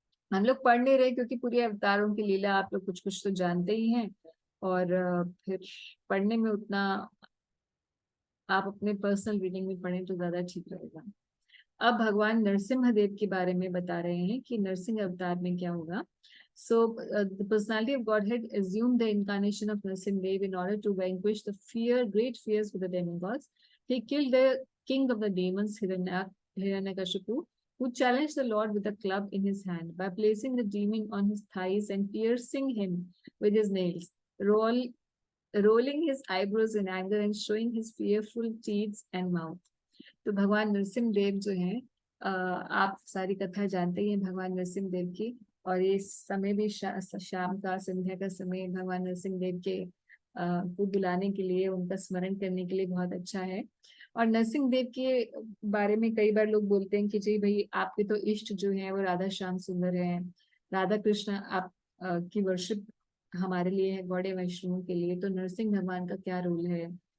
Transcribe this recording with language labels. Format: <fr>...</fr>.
<hi>हम लोग पढ़ नहीं रहे क्योंकि पूरी अवतारों की लीला आप लोग कुछ कुछ तो जानते ही हैं, और फिर पढ़ने में उतना, आप अपने पर्सनल रीडिंग में पढ़ें तो ज्यादा ठीक रहेगा। अब भगवान नरसिम्हा देव के बारे में बता रहे हैं कि नरसिंह अवतार में क्या होगा।</hi> <en>So the personality of Godhead assumed the incarnation of Narsimha Dev in order to vanquish the great fears for the demigods. He killed the king of the demons, Hiranyakashipu, who challenged the Lord with a club in his hand by placing the demon on his thighs and piercing him with his nails, rolling his eyebrows in anger and showing his fearful teeth and mouth.</en> <hi>तो भगवान नरसिम्हा देव जो है, आप सारी कथा जानते ही हैं भगवान नरसिम्हा देव की, और ये समय भी शाम का, संध्या का समय भगवान नरसिम्हा देव के को बुलाने के लिए, उनका स्मरण करने के लिए बहुत अच्छा है। और नरसिम्हा देव के बारे में कई बार लोग बोलते हैं कि जी भाई आपके तो इष्ट जो है वो राधा श्याम सुंदर है, राधा कृष्ण आप की वर्शिप हमारे लिए है, गौड़े वैष्णवों के लिए, तो नरसिंह भगवान का क्या रोल है।</hi>